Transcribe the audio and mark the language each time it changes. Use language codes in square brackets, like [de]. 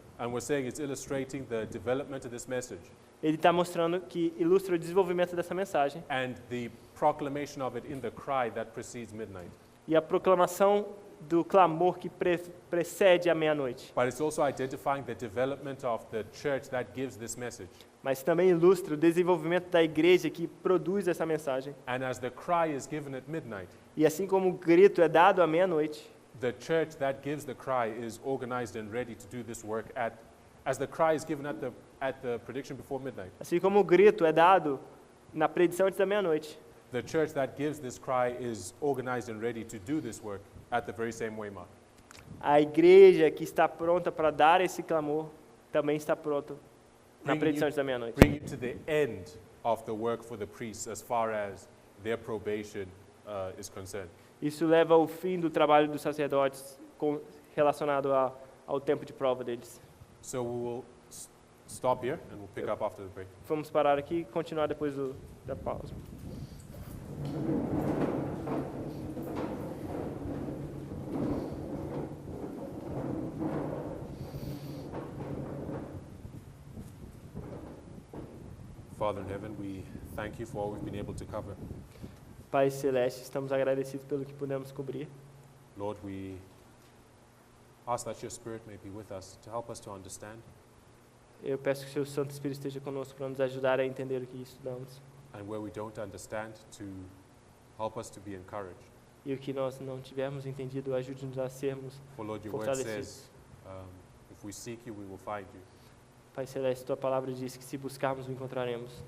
[en] And we're saying it's illustrating the development of this message [pt] Ele está mostrando que ilustra o desenvolvimento dessa mensagem [en] and the proclamation of it in the cry that precedes midnight. [pt] e a proclamação do clamor que precede a meia-noite. [en] But it's also identifying the development of the church that gives this message. [pt] Mas também ilustra o desenvolvimento da igreja que produz essa mensagem. [en] And as the cry is given at midnight, [pt] E assim como o grito é dado à meia-noite, [en] the church that gives the cry is organized and ready to do this work as the cry is given at the prediction before midnight. [pt] assim como o grito é dado na predição antes da meia-noite, [en] The church that gives this cry is organized and ready to do this work at the very same way, Mark. [pt] a igreja que está pronta para dar esse clamor também está pronta na [en] Bringing [pt] predição [en] you- [pt] antes da meia-noite. [en] Bring it to the end of the work for the priests as far as their probation is concerned. [pt] Isso leva ao fim do trabalho dos sacerdotes relacionado ao tempo de prova deles. [en] So we will stop here and we'll pick up after the break. [pt] Vamos parar aqui e continuar depois da pausa. [en] Father in heaven, we thank you for all we've been able to cover. [pt] Pai Celeste, estamos agradecidos pelo que pudemos cobrir. [en] Lord, we ask that your Spirit may be with us to help us to understand, [pt] Eu peço que o seu Santo Espírito esteja conosco para nos ajudar a entender o que estudamos. [en] and where we don't understand, to help us to be encouraged. [pt] E o que nós não tivermos entendido, ajude-nos a sermos [en] For Lord, your word [pt] fortalecidos. [en] says, if we seek you, we will find you. [pt] Pai Celeste, tua palavra diz que se buscarmos, o encontraremos.